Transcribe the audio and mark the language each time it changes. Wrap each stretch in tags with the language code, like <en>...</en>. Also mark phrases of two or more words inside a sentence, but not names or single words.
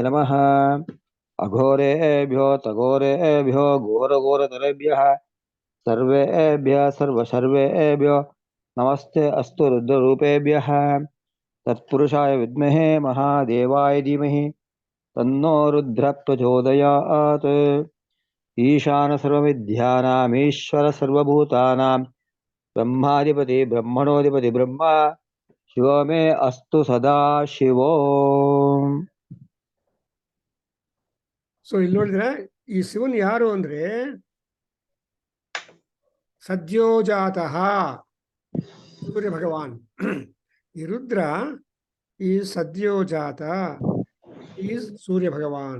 <sa>नमः अघोरेभ्यो तघोरेभ्यो घोरघोरतरेभ्यः सर्वेभ्यः सर्वसर्वेभ्यो नमस्ते अस्तु रुद्ररूपेभ्यः तत्पुरुषाय विद्महे महादेवाय धीमहि तन्नो रुद्रः प्रचोदयात् ईशान सर्वविद्यानामीश्वर सर्वभूतानां ब्रह्माधिपति ब्रह्मणोऽधिपति ब्रह्मा शिवो मे अस्तु सदा शिवो</sa> <kn>ಸೊ ಇಲ್ಲಿ ನೋಡಿದ್ರೆ ಈ ಶಿವನ್ ಯಾರು ಅಂದ್ರೆ ಸದ್ಯೋಜಾತಃ ಸೂರ್ಯ ಭಗವಾನ್. ಈ ರುದ್ರ ಈಸ್ ಸದ್ಯೋಜಾತ, ಈಸ್ ಸೂರ್ಯ ಭಗವಾನ್.</kn>